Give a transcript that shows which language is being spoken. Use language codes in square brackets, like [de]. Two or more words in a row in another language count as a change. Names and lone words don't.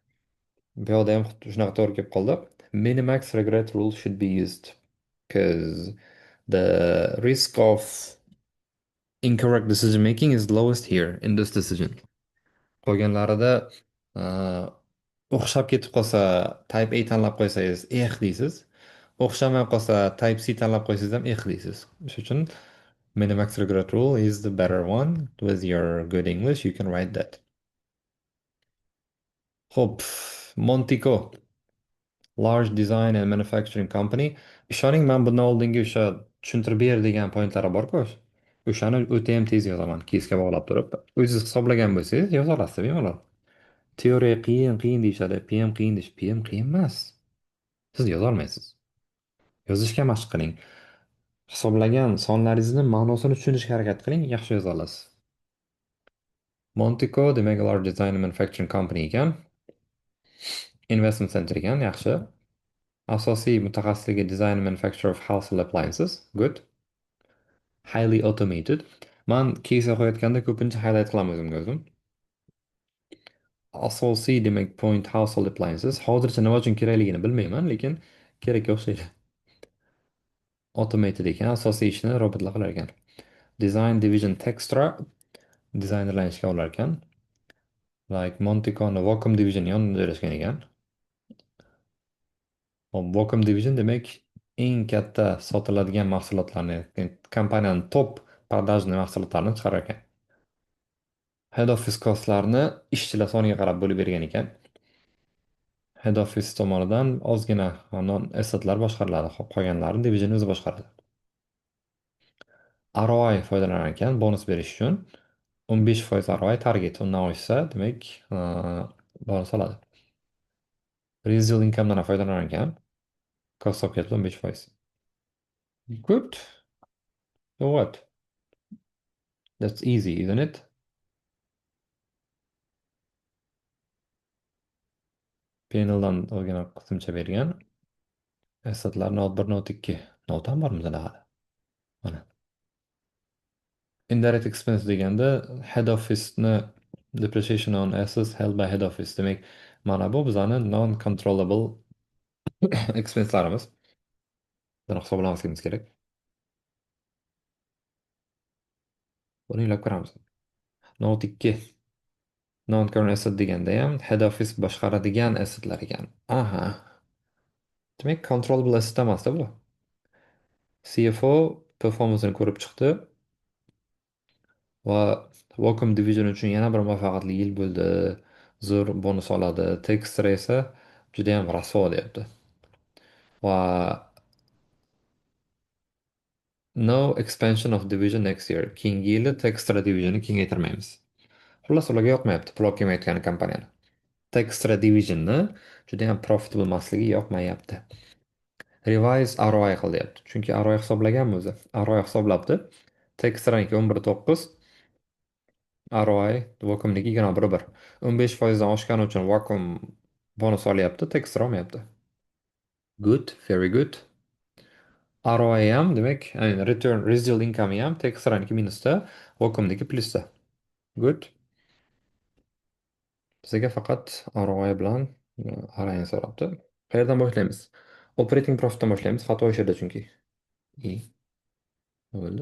[uz] Bu yoqda ham shunaqa to'g'ri kelib qoldi. [en] Minimax regret rule should be used because the risk of incorrect decision making is lowest here in this decision. [uz] Qolganlarida uh, o'xshab ketib qolsa type A tanlab qo'ysangiz deysiz. O'xshamay qolsa type C tanlab qo'ysangiz ham deysiz. [en] Shuning uchun minimax regret rule is the better one. With your good English, you can write that. Ho'p, Montico, large design and manufacturing company. [uz] Ishoning, men bundan oldingi o'sha tushuntirib ber degan pointlari bor-ku. O'shani o'ta ham tez yozaman, kesga bog'lab turib. O'zingiz hisoblagan bo'lsangiz, yoza olasiz bemalol. Teoriya qiyin, qiyin deyishadi, PM qiyin deyish, PM qiyin emas. Siz yozolmaysiz. Yozishga mashq qiling. Hisoblagan sonlaringizni ma'nosini tushunishga harakat qiling, yaxshi yoza olasiz. Montico demak [en] large design and manufacturing company [uz] ekan. [en] Investment center [uz] ekan, yaxshi. Asosiy mutaxassisligi [en] design and manufacture of household appliances. Good. Highly automated. [uz] Man case qo'yayotganda ko'pincha highlight qilaman o'zimga o'zim. Asosiy demak point [en] household appliances. [uz] Hozircha nima uchun kerakligini bilmayman, lekin kerakga o'xshaydi. Automated ekan, asosiy ishni robotlar qilar ekan. [en] Design division [uz] Textra dizaynerlar ishga olar ekan. Like Monticon Wacom division yonida joylashgan ekan. Wacom division demak eng katta sotiladigan mahsulotlarni, kompaniyaning top продажный mahsulotlarini chiqarar ekan. [en] Head office costlarni [uz] ishchilar soniga qarab bo'lib bergan ekan. [en] Head office [uz] tomonidan ozgina [en] non assetlar [uz] boshqariladi, qolganlarini division o'zi boshqaradi. ROI foydalanar ekan bonus berish uchun. 15% ROI target, undan oshsa, demak, bonus oladi. [en] Residual income'dan [uz] ham foydalanar ekan. [en] Cost of capital 15%. Good. So what? That's easy, isn't it? [uz] Paneldan ozgina qo'shimcha bergan. Assetlar not 1, not 2. Not ham bormi bizda hali? Mana. [en] Indirect expense [uz] deganda head office'ni [en] depreciation on assets held by head office. [uz] Demak, mana bu bizani [en] non-controllable expense'larimiz. [uz] Buni hisoblamasligimiz kerak. Buni ilib ko'ramiz. [en] Note 2. Non-current asset [uz] deganda ham head office boshqaradigan assetlar ekan. Aha. Demak, [en] controllable asset [uz] emasda bu. CFO performance'ini ko'rib chiqdi va Wacom Division uchun yana bir muvaffaqiyatli yil bo'ldi. Zo'r bonus oladi. Textra esa juda ham rasvo deyapti. [en] Va no expansion of division next year. [uz] Keyingi yili Textra divisionni kengaytirmaymiz. Xullas, ularga yoqmayapti pulov kelmayotgani kompaniyani. Textra divisionni juda ham profitable emasligi yoqmayapti. Revise ROI qil deyapti. Chunki ROI hisoblaganmi o'zi? ROI hisoblabdi. Textraniki 11.9, ROI Wacomniki 21.1. 15%dan oshgani uchun Wacom bonus olyapti, Textra olmayapti. [en] Good, very good. [uz] ROI ham demak, [en] return residual income [uz] ham Textraniki minusda, Wacomniki plusda. [en] Good. [uz] Bizga faqat ROI bilan arang so'rabdi. Qayerdan boshlaymiz? [en] Operating profitdan [uz] boshlaymiz. Xato o'sha yerda chunki. I nima bo'ldi?